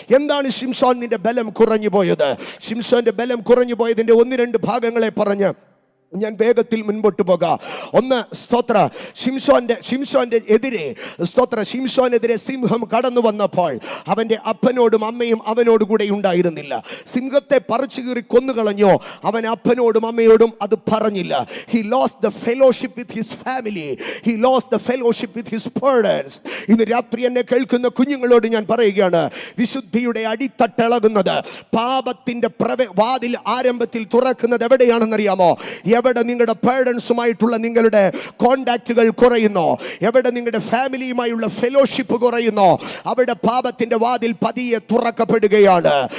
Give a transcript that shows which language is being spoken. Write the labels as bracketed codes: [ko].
[ml] എന്താണ് ശിംശോൻ നിന്റെ ബലം കുറഞ്ഞു പോയത്? ശിംശോന്റെ ബലം കുറഞ്ഞു പോയതിന്റെ 1-2 ഭാഗങ്ങളെ പറഞ്ഞ് ഞാൻ വേഗത്തിൽ മുൻപോട്ട് പോകാം. ഒന്ന്, സ്തോത്ര, ശിംശോന്റെ എതിരെ ശിംശോനെതിരെ സിംഹം കടന്നു വന്നപ്പോൾ അവന്റെ അപ്പനോടും അമ്മയും അവനോട് കൂടെ ഉണ്ടായിരുന്നില്ല. സിംഹത്തെ പറിച്ചു കീറി കൊന്നുകളഞ്ഞോ, അവൻ അപ്പനോടും അമ്മയോടും അത് പറഞ്ഞില്ല. [en] He lost the fellowship with his family. He lost the fellowship with his parents. [ml] ഇന്ന് രാത്രി എന്നെ കേൾക്കുന്ന കുഞ്ഞുങ്ങളോട് ഞാൻ പറയുകയാണ്, വിശുദ്ധിയുടെ അടിത്തട്ടിളകുന്നത്, പാപത്തിന്റെ വാതിൽ ആരംഭത്തിൽ തുറക്കുന്നത് എവിടെയാണെന്നറിയാമോ? എവിടെ നിങ്ങളുടെ പേരൻസുമായിട്ടുള്ള നിങ്ങളുടെ കോണ്ടാക്റ്റുകൾ കുറയുന്നോ, എവിടെ നിങ്ങളുടെ ഫാമിലിയുമായുള്ള ഫെലോഷിപ്പ് കുറയുന്നോ, അവിടെ പാപത്തിന്റെ വാതിൽ പതിയെ തുറക്കപ്പെടുകയാണ്.